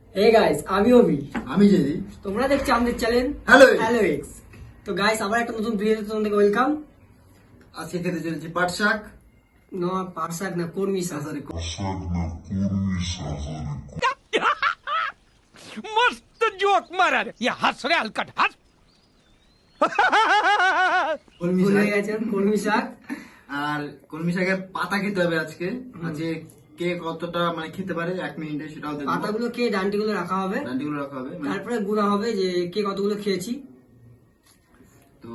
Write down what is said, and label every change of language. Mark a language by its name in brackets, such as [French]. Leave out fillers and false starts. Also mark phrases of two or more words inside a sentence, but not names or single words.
[English] hey guys, [Bangla] আমি অভি, আমি জেদি। তোমরা দেখছো আমাদের চ্যানেল হ্যালো এক্স। তো গাইস, আবার একটা নতুন ভিডিওতে তোমাদেরকে ওয়েলকাম। আজকে খেতে চলেছি পাট শাক। না, পাট শাক না, কর্মী শাক। সরি, [Hindi] मस्त जोक मारा रे ये हंस रे हलकट हंस [Bangla] কলমি ভুলে শাক। গেছেন, কর্মী শাক। আর কলমি শাকের পাতা খেতে হবে আজকে। আজকে কে কতটা মানে খেতে পারে 1 মিনিটে সেটাও দেখবো। পাতাগুলো খেয়ে ডান্টিগুলো রাখা হবে, ডান্ডিগুলো রাখা হবে তারপরে গুণা হবে যে কে কতগুলো খেয়েছি। তো